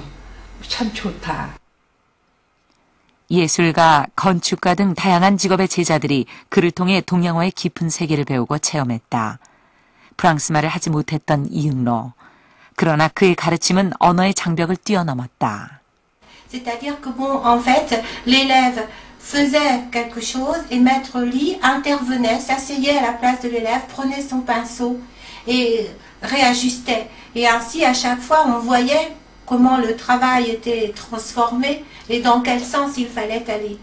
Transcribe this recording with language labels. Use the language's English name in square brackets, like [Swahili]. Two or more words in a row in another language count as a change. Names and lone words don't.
[Korean] 참 좋다. 예술가, 건축가 등 다양한 직업의 제자들이 그를 통해 동양화의 깊은 세계를 배우고 체험했다. 프랑스말을 하지 못했던 이응로. 그러나 그의 가르침은 언어의 장벽을 뛰어넘었다. [French] C'est-à-dire que bon, en fait, l'élève faisait quelque chose et Maître Li intervenait, s'asseyait à la place de l'élève, prenait son pinceau et réajustait. Et ainsi, à chaque fois, on voyait comment le travail était transformé et dans quel sens il fallait aller.